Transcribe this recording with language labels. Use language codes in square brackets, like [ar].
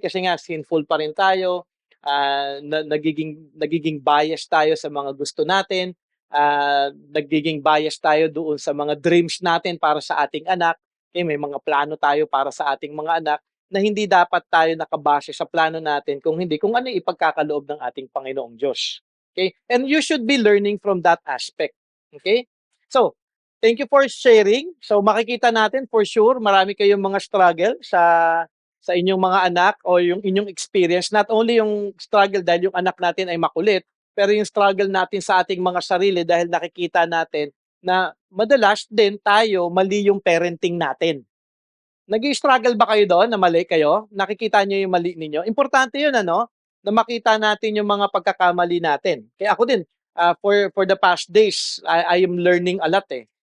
[tl] Kasi nga, sinful pa rin tayo, nagiging bias tayo sa mga gusto natin, nagiging bias tayo doon sa mga dreams natin para sa ating anak. Okay? May mga plano tayo para sa ating mga anak na hindi dapat tayo nakabase sa plano natin kung ano yung ipagkakaloob ng ating Panginoong Diyos. Okay? [en] And you should be learning from that aspect. Okay? So, thank you for sharing. [tl] So makikita natin for sure marami kayong mga struggle sa inyong mga anak o yung inyong experience. Not only yung struggle dahil yung anak natin ay makulit, pero yung struggle natin sa ating mga sarili dahil nakikita natin na madalas din tayo mali yung parenting natin. Nag-i-struggle ba kayo doon na mali kayo? Nakikita niyo yung mali ninyo? Importante yun, ano? Na makita natin yung mga pagkakamali natin. Kaya ako din, [en] for the past days, I am learning a lot, eh.